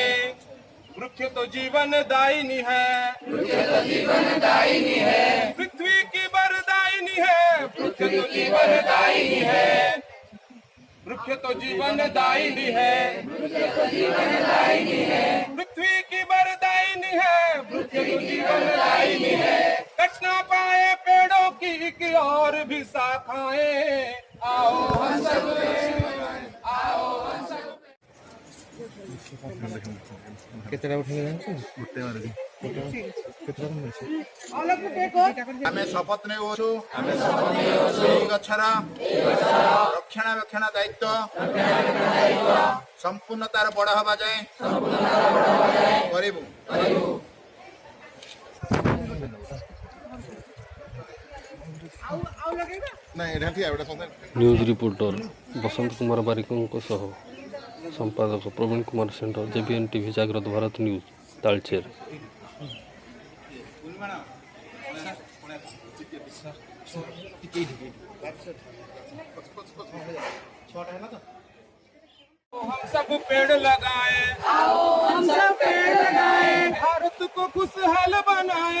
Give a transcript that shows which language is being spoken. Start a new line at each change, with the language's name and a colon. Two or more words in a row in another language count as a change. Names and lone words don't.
Hindi: वृक्ष तो जीवन दायिनी है, पृथ्वी की वरदायिनी है, वृक्ष तो जीवन दायिनी है, पृथ्वी की वरदायिनी दायिनी है, वृक्ष तो जीवन दायिनी है। कट ना पाए पेड़ों की और भी शाखाएं, आओ हम सब आओ हम सब।
English: All of you take oath.
Odia: ଆମେ ଶପଥ ନେଉଛୁ ଏହି ଗଛର ରକ୍ଷଣାବେକ୍ଷଣ ଦାୟିତ୍ୱ ସମ୍ପୂର୍ଣ୍ଣ ତାର ବଡ଼ ହେବା ଯାଏଁ କରିବୁ।
Hindi: आओ लगेगा
Odia: ନାଇଁ ଏଇଟା ଠିଆ ଏଇଟା ସନ୍ଧ୍ୟା
English: news reporter
Odia: ବସନ୍ତ କୁମାର ବାରିକଙ୍କ ସହ ସମ୍ପାଦକ ପ୍ରବୀଣ କୁମାର ଷେଣ୍ଢ, JBN TV, ଜାଗ୍ରତ ଭାରତ ନ୍ୟୁଜ୍, ତାଳଚେର।
Hindi: हम सब पेड़ लगाए, आओ हम सब पेड़ लगाए, भारत को खुशहाल बनाए,